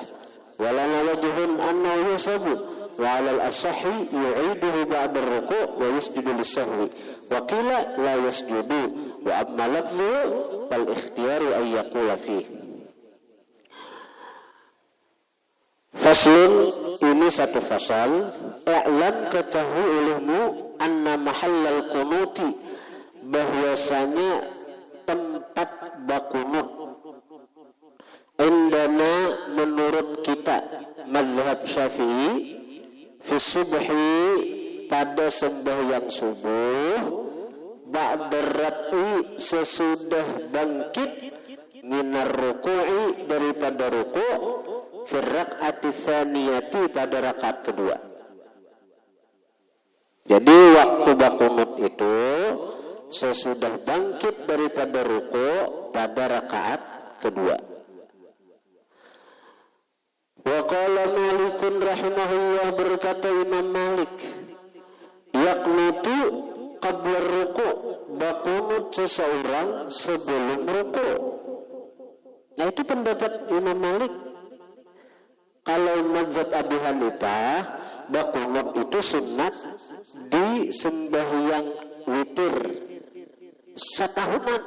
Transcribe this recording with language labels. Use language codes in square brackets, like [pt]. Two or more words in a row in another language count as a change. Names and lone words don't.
[ar] ولنا وجه أنه يحسب وعلى الأصح يعيده بعد الركوع ويسجد للسهو. وقيل لا يسجد وأما لفظه فالاختيار أن يقول في. Faslun, [bjn] ini satu fasal. I'lam, ketahui olehmu, [ar] أن محل القنوت, [bjn] bahwasanya tempat bakunut indana menurut kita mazhab Syafi'i [ar] في الصبح [bjn] pada sembahyang subuh [ar] بعد رفع [bjn] sesudah bangkit [ar] من الركوع [bjn] daripada ruku' [ar] في الركعة الثانية [bjn] pada rakaat kedua. Jadi waktu bakunut itu sesudah bangkit daripada ruku pada rakaat kedua. [ar] وقال مالك رحمه الله, [bjn] berkata Imam Malik, [ar] يقنت قبل الركوع, [bjn] bakunut seseorang sebelum ruku. Nah itu pendapat Imam Malik. Kalau mazhab Abu Hanifah, bakunut itu sunat di sembahyang witir satahunan.